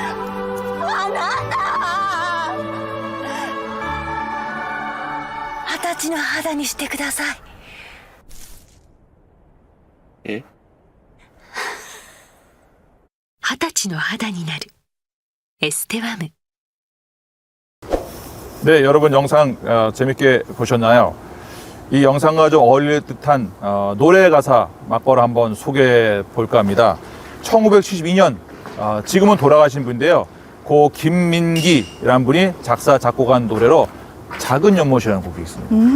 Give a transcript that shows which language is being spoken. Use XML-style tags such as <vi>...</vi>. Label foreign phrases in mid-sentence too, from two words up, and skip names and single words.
<ja>あなた。20歳の肌にしてください。え 20歳の肌になるエステワム。</ja> <ko>네, 여러분 영상 재밌게 보셨나요? 이 영상과 좀 어울릴 듯한 노래 가사 막걸 한번 소개해 볼까 합니다. 1972년 지금은 돌아가신 분인데요. 고 김민기라는 분이 작사 작곡한 노래로 작은 연못이라는 곡이 있습니다.</ko>